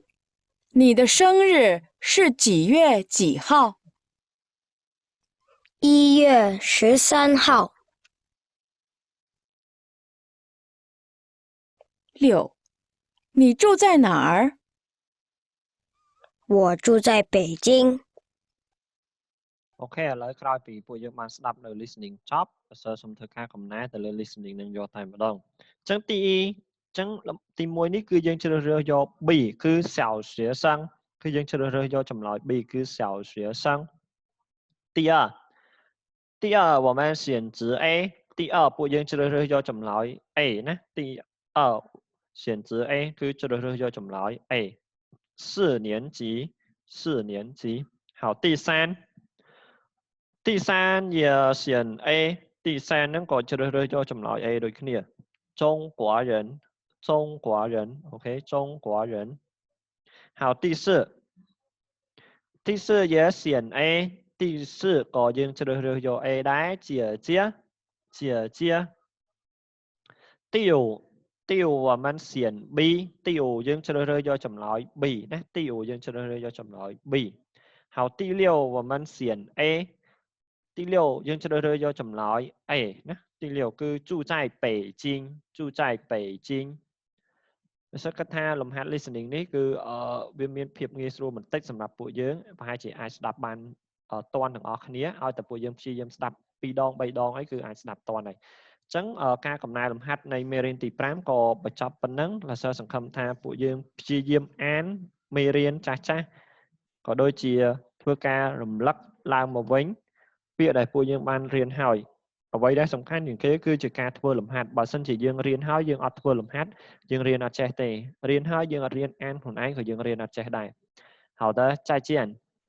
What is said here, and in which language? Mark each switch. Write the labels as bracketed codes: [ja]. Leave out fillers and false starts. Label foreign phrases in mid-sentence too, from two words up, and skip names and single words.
[zh] 你的生日是几月几号 1月13号。 6. 你住在哪儿？我住在北京。 [km] អូខេឥឡូវក្រោយពីពួកយើងបានស្ដាប់នៅ listening ចប់លោកសិស្សសូមធ្វើការកំណែទៅលើ listening នឹងយកតែម្ដងអញ្ចឹងទី1នេះគឺយើងជ្រើសរើសយក B គឺ小学生គឺយើងជ្រើសរើសយកចម្លើយ B គឺ小学生 [zh] 第二我们选择 A [km] ទី2ពួកយើងជ្រើសរើសយកចម្លើយ A ណាទី2 [zh] 选择 A [km] គឺជ្រើសរើសយកចម្លើយ A [zh] 4 年级好第3 也选 A 第3 [km] នឹងក៏ជ្រើសរើសយកចម្លើយ A ដូចគ្នា [zh] 中国人OK 中国人好第 4也选 A 第4 [km] ក៏យើងជ្រើសរើសយក A ដែរ [zh] 姐姐第5我们选 B 第5 [km] យើងជ្រើសរើសយកចម្លើយ B ណាទី5យើងជ្រើសរើសយកចម្លើយ B [zh] 好第6我们选 A [km] ទី6យើងជ្រើសរើសយកចម្លើយ A ណាទី6គឺ [zh] 住在北京 [km] បើសិនគាត់ថាលំហាត់ listening នេះគឺវាមានភាពងាយស្រួលបន្តិចសម្រាប់ពួកយើងប្រហែលជាអាចស្ដាប់បានតាន់ទាំងអស់គ្នាឲ្យតែ ពួកយើងព្យាយាមស្ដាប់2ដង3ដងអីគឺអាចស្ដាប់តាន់ហើយអញ្ចឹងការកំណែលំហាត់នៃមេរៀនទី5ក៏បញ្ចប់ប៉ុណ្ណឹងលោកសិស្សសង្ឃឹមថាពួកយើងព្យាយាមអានមេរៀនចាស់ក៏ដូចជាធ្វើការរំលឹកឡើងមកវិញពាក្យដែលពួកយើងបានរៀនហើយអ្វីដែលសំខាន់ជាងគេគឺជាការធ្វើលំហាត់បើសិនជាយើងរៀនហើយយើងអត់ធ្វើលំហាត់យើងរៀនអត់ចេះទេរៀនហើយយើងអត់រៀនអានខ្លួនឯងក៏យើងរៀនអត់ចេះដែរ [zh] 好的再见